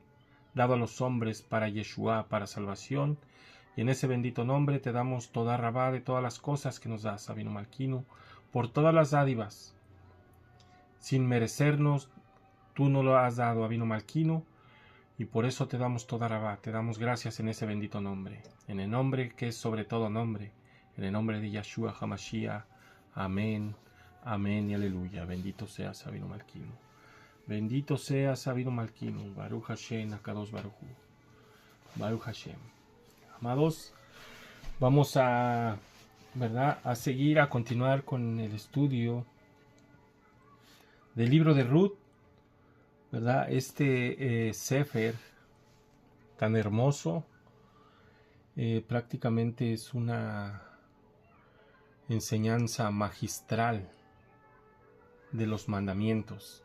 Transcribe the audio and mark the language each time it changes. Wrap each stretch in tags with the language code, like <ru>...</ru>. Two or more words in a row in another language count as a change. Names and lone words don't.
<es>dado a los hombres para Yeshua, para salvación, y en ese bendito nombre te damos</es> <he>תודה רבה</he> <es>de todas las cosas que nos das,</es> <he>אבינו מלכנו,</he> <es>por todas las dádivas, sin merecernos, tú no lo has dado,</es> <he>אבינו מלכנו,</he> <es>y por eso te damos</es> <he>תודה רבה,</he> <es>te damos gracias en ese bendito nombre, en el nombre que es sobre todo nombre, en el nombre de Yeshua HaMashiach. Amén, amén y aleluya. Bendito seas,</es> <he>אבינו מלכנו.</he> <es>Bendito seas,</es> <he>אבינו מלכנו. ברוך השם, הקדוש ברוך הוא. ברוך השם.</he> <es>Amados, vamos a seguir, a continuar con el estudio del libro de Ruth, ¿verdad? Este Sefer tan hermoso, prácticamente es una enseñanza magistral de los mandamientos.</es>